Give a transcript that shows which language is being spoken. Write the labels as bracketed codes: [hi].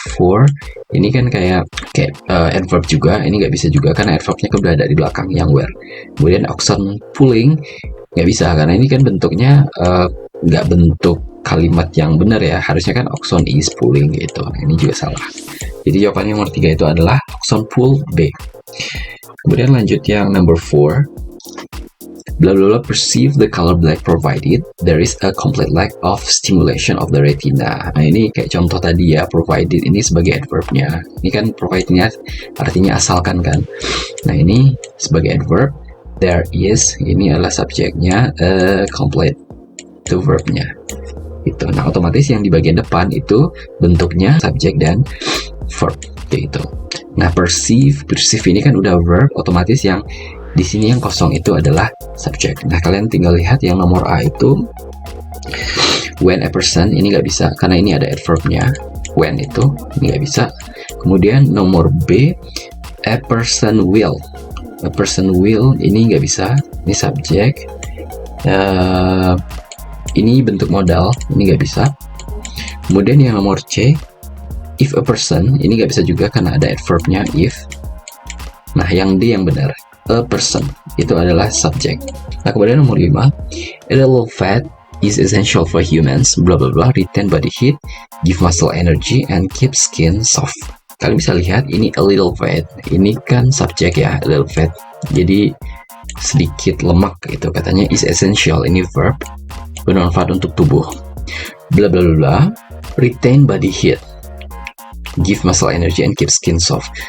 [id] For ini kan kayak adverb juga, ini nggak bisa juga karena adverbnya kan udah ada di belakang yang where. Kemudian oxen pulling nggak bisa karena ini kan bentuknya nggak bentuk kalimat yang benar ya, harusnya kan oxen is pulling gitu. Nah, ini juga salah. Jadi jawabannya nomor 3 itu adalah oxen pull B. Kemudian lanjut yang number 4. [en] Blah blah blah perceive the color black provided there is a complete lack of stimulation of the retina. [id] Nah, ini kayak contoh tadi ya, provided ini sebagai adverbnya. Ini kan providednya artinya asalkan kan. Nah, ini sebagai adverb, there is ini adalah subjeknya, complete itu verbnya. Itu. Nah, otomatis yang di bagian depan itu bentuknya subjek dan verb kayak gitu. Nah, perceive ini kan udah verb, otomatis yang di sini yang kosong itu adalah subjek. Nah, kalian tinggal lihat yang nomor A itu when a person, ini nggak bisa karena ini ada adverbnya. When itu ini nggak bisa. Kemudian nomor B, a person will. A person will ini nggak bisa, ini subjek. Ini bentuk modal, ini nggak bisa. Kemudian yang nomor C, if a person, ini nggak bisa juga karena ada adverbnya if. Nah, yang D yang benar, a person, itu adalah subjek. [en] Nah, kemudian nomor 5, a little fat is essential for humans, bla bla bla, retain body heat, give muscle energy, and keep skin soft. [id] Kalian bisa lihat, ini a little fat, ini kan subjek ya, a little fat. Jadi, sedikit lemak itu katanya is essential, ini verb, bermanfaat untuk tubuh. [en] Bla bla bla, retain body heat, give muscle energy and keep skin soft.